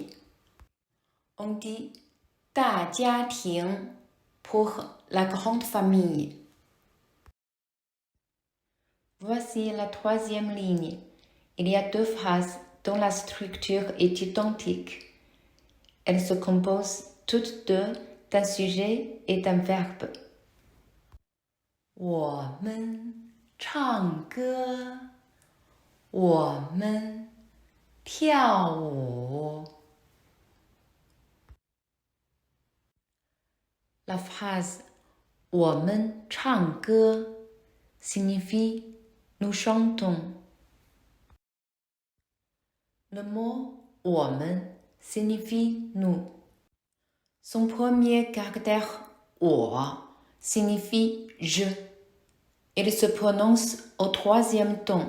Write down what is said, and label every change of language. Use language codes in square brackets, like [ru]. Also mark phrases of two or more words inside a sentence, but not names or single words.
[fr] On dit 大家庭 pour la grande famille. Voici la troisième ligne. Il y a deux phrases dont la structure est identique. Elles se composent toutes deux d'un sujet et d'un verbe. [zh] 我们唱歌，我们跳舞. [fr] La phrase [zh] 我们唱歌 [fr] signifie nous chantons. Le mot 我们 signifie nous. Son premier caractère 我 signifie je. Il se prononce au troisième ton.